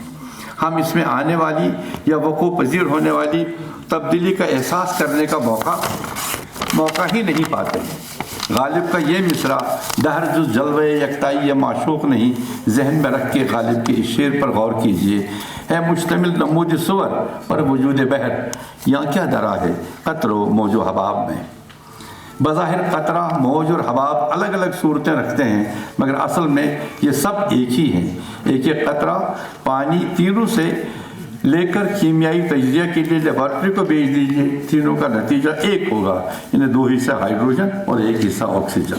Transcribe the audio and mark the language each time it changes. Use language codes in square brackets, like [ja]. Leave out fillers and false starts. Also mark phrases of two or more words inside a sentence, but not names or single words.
[ur] ہم اس میں آنے والی یا وقوع پذیر ہونے والی تبدیلی کا احساس کرنے کا موقع ہی نہیں پاتے۔ غالب کا یہ مصرع دہر جز جلوہ یکتائی یا معشوق نہیں، ذہن میں رکھ کے غالب کے اس شعر پر غور کیجئے۔ ہے مشتمل نمود صور پر وجود بحر، یہاں کیا درا ہے قطر و موج و حباب میں۔ بظاہر قطرہ، موج اور حباب الگ الگ صورتیں رکھتے ہیں، مگر اصل میں یہ سب ایک ہی ہیں۔ ایک ایک قطرہ پانی تینوں سے لے کر کیمیائی تجزیہ کے لیے لیبارٹری کو بھیج دیجیے، تینوں کا نتیجہ ایک ہوگا، انہیں دو حصہ ہائیڈروجن اور ایک حصہ آکسیجن۔